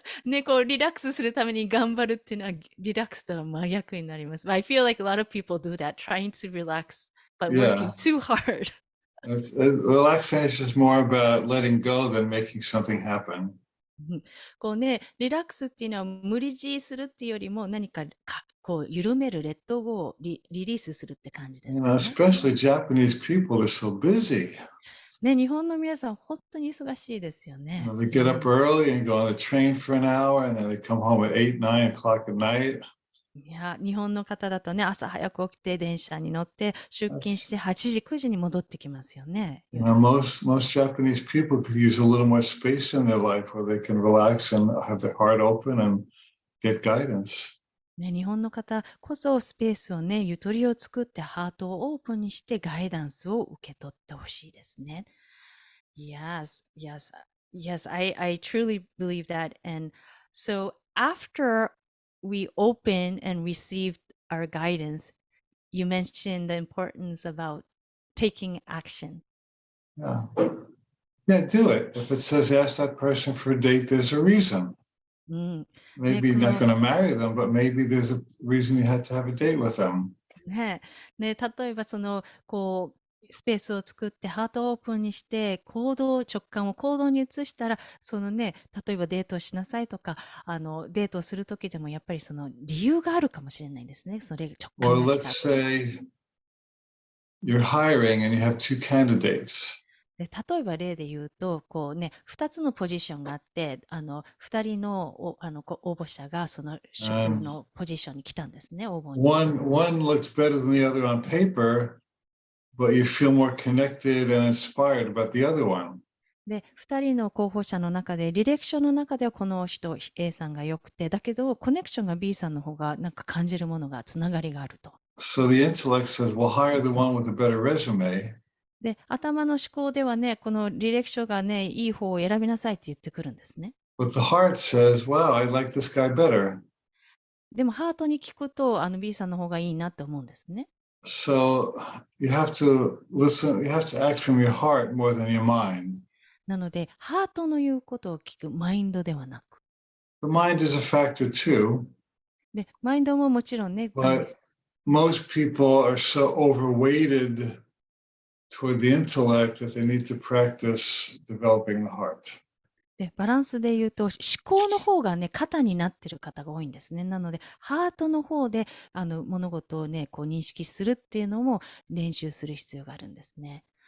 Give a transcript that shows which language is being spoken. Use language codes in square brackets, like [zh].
[ja] ね、リラックスするために頑張るっていうのは、リラックスとは真逆になります。 [en] But I feel like a lot of people do that, trying to relax, but working too hard. Relaxation is more about letting go than making something happen. [ja] リラックスっていうのは無理強いするっていうよりも何か緩める、レッドゴー、リリースするって感じですかね。 [en] Especially Japanese people are so busy. [ja] ね、日本の皆さん、本当に忙しいですよね。 [en] They get up early and go on the train for an hour, and then they come home at 8, 9 o'clock at night. [ja] いや、日本の方だとね、朝早く起きて電車に乗って出勤して8時、9時に戻ってきますよね。 [en] Most Japanese people could use a little more space in their life where they can relax and have their heart open and get guidance. [ja] ね、日本の方こそスペースをね、ゆとりを作ってハートをオープンにしてガイダンスを受け取ってほしいですね。 [en] Yes, yes, yes, I truly believe that. And so after we open and received our guidance, you mentioned the importance about taking action. Yeah. Yeah, do it. If it says ask that person for a date, there's a reason. [ja] うん、 [en] Maybe you're not going to marry them, but maybe there's a reason you had to have a date with them. [ja] ね、例えばスペースを作ってハートをオープンにして直感を行動に移したら、例えばデートをしなさいとか、デートをするときでもやっぱりその理由があるかもしれないですね。それ直感が来 [en] let's [ja] た。 [en] say you're hiring and you have two candidates. [ja] で例えば例で言うと、2つのポジションがあって、2人の応募者がその職のポジションに来たんですね、応募に。 [en] One looks better than the other on paper, but you feel more connected and inspired about the other one. [ja] で、2人の候補者の中で、履歴書の中ではこの人、A さんが良くて、だけど、コネクションが B さんの方がなんか感じるものが、つながりがあると。 [en] So the intellect says, we'll hire the one with a better resume. [ja] で、頭の思考ではね、この履歴書がね、いい方を選びなさいって言ってくるんですね。 [en] But the heart says, wow, I like this guy better. [ja] でも、ハートに聞くと、B さんの方がいいなって思うんですね。 [en] So you have to listen, you have to act from your heart more than your mind. [ja] なので、ハートの言うことを聞く、マインドではなく。 [en] The mind is a factor too. [ja] で、マインドももちろんね、 [en] but most people are so overweighted toward the intellect that they need to practice developing the heart. [ja] で、バランスで言うと、思考の方がね、肩になってる方が多いんですね。なので、ハートの方で、物事をね、認識するっていうのも練習する必要があるんですね。